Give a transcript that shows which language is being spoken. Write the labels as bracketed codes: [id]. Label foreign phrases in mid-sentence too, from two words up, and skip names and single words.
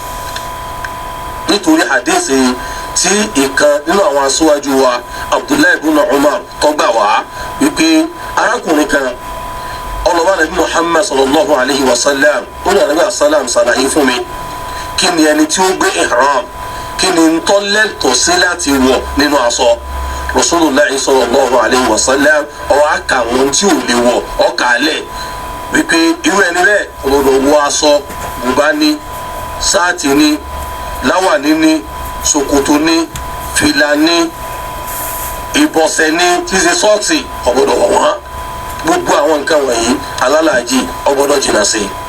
[yo] nítorí hadisi tí ìkan nínú àwọn aṣáájú wa Abdullahi ibn Umar tó gbà wá wípé arákùnrin kan ọlọ́ba nàbí Muhammad [ar] صلى الله عليه و [yo] sallam ó ní ànábì asálàm ṣàlàyé fún mi kí ni ẹni tí ó gbé ihram kí ni ń tọ́ lẹ́tọ̀ọ́ sí láti wọ̀ nínú aṣọ [ar] رسول الله صلى الله عليه وسلم [yo] ọ̀rọ̀ àkà wọn tí ò lè wọ̀ ọ̀kà alẹ̀ wípé irú ẹni bẹ́ẹ̀ ọ̀gbọ́dọ̀ wọ aṣọ bùbá ní sáàtì ní láwàní ní ṣòkòtò ní fìlà ní ìbọ̀sẹ̀ ní tíṣe sọ́ọ̀tì ọ̀gbọ́dọ̀ wọ̀ wọ́n gbogbo àwọn nǹkan wọ̀nyí alálàájì ọgbọ́dọ̀ jìnnà sí.